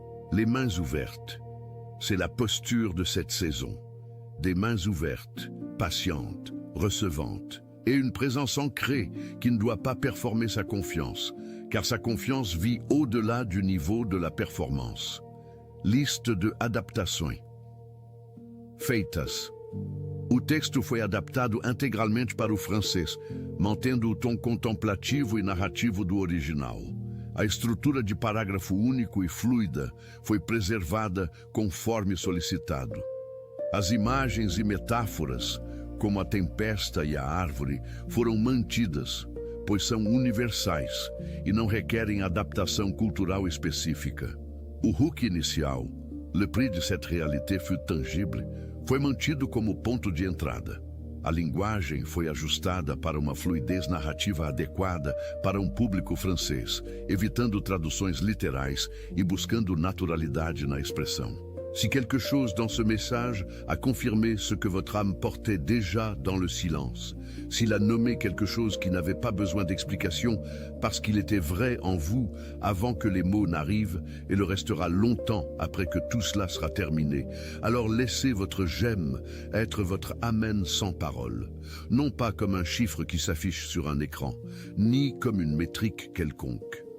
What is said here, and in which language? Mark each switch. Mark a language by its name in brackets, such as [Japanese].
[French] Les mains ouvertes, c'est la posture de cette saison. Des mains ouvertes, patientes, recevantes, et une présence ancrée qui ne doit pas performer sa confiance, car sa confiance vit au-delà du niveau de la performance. [Portuguese] Liste de adaptações. Feitas. O texto foi adaptado integralmente para o francês, mantendo o tom contemplativo e narrativo do original. A estrutura de parágrafo único e fluida foi preservada conforme solicitado. As imagens e metáforas, como a tempesta e a árvore, foram mantidas, pois são universais e não requerem adaptação cultural específica. O hook inicial, [French] le prix de cette réalité fut tangible, [Portuguese] foi mantido como ponto de entrada. A linguagem foi ajustada para uma fluidez narrativa adequada para um público francês, evitando traduções literais e buscando naturalidade na expressão. [French] Si quelque chose dans ce message a confirmé ce que votre âme portait déjà dans le silence, s'il a nommé quelque chose qui n'avait pas besoin d'explication parce qu'il était vrai en vous avant que les mots n'arrivent et le restera longtemps après que tout cela sera terminé, alors laissez votre j'aime être votre amen sans parole, non pas comme un chiffre qui s'affiche sur un écran, ni comme une métrique quelconque.